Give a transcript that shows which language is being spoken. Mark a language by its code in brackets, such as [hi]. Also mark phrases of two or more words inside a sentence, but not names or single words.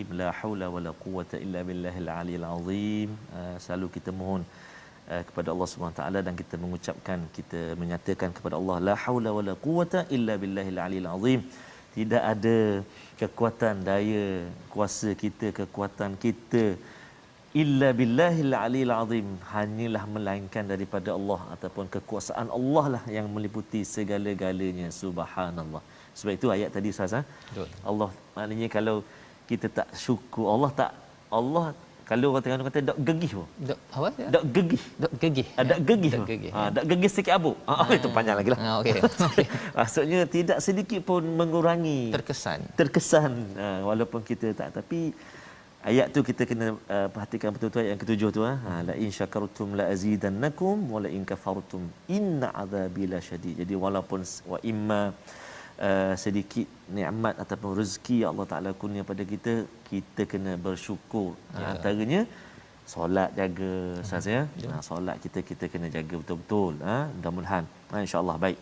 [ar] لا حول ولا قوة إلا بالله العلي العظيم. [ms] Selalu kita mohon kepada Allah [ar] سبحانه تعالى, [ms] dan kita mengucapkan, kita menyatakan kepada Allah, [ar] لا حول ولا قوة إلا بالله العلي العظيم. [ms] Tidak ada kekuatan, daya, kuasa kita, kekuatan kita, [ar] إلا بالله العلي العظيم, [ms] hanyalah melainkan daripada Allah, ataupun kekuasaan Allah lah yang meliputi segala-galanya. Subhanallah. Sebab itu ayat tadi Ustaz, Allah, maknanya kalau kita tak syukur Allah kalau orang tengah kata dak gegih pun. Dak gegih. Dak gegih sikit abu. Itu panjang lagi lah. Okey. Maksudnya tidak sedikit pun mengurangi terkesan. Walaupun kita tak, tapi ayat tu kita kena perhatikan betul-betul ayat yang ketujuh tu [ar] لئن شكرتم لأزيدنكم ولئن كفرتم إن عذابي لشديد. [ms] Jadi walaupun [ar] وإما [ms] sedikit nikmat ataupun rezeki yang Allah Taala kurnia pada kita, kita kena bersyukur. Antaranya solat jaga Ustaz ya. Solat kita kena jaga betul-betul. Mudah-mudahan insya-Allah baik.